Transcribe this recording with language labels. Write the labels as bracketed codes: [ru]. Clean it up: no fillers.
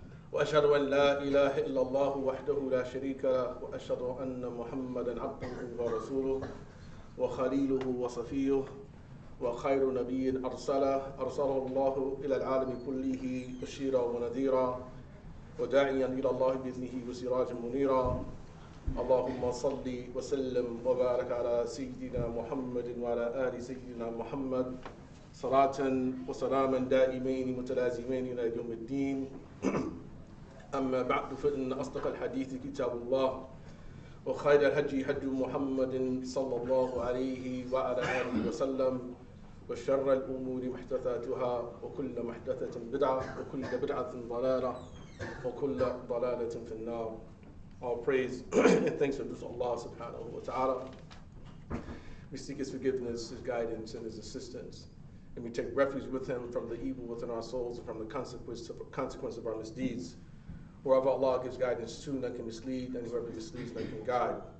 [ar] Wa ashhadu an la ilaha illa Allah wahdahu la sharika lahu wa ashhadu anna Muhammadan 'abduhu wa rasuluhu wa khaliluhu wa safiyyuhu وخير نبي أرسله الله إلى العالم كله بشيرا ونذيرا وداعيا إلى الله بإذنه وسراجا منيرا. اللهم صل وسلم وبارك على سيدنا محمد وعلى آل سيدنا محمد صلاة وسلاما دائمين متلازمين إلى يوم الدين. أما بعد فإن أصدق الحديث كتاب الله وخير الهدي هدي محمد صلى الله عليه وعلى آله وسلم وشر الأمور محدثاتها وكل محدثة بدعة وكل بدعة ضلالة وكل ضلالة في النار. [en] All praise and thanks are due to Allah subhanahu wa ta'ala. We seek His forgiveness, His guidance, and His assistance. And we take refuge with Him from the evil within our souls and from the consequence of our misdeeds. Wherever Allah gives guidance to, none can mislead, and whoever misleads, none can guide.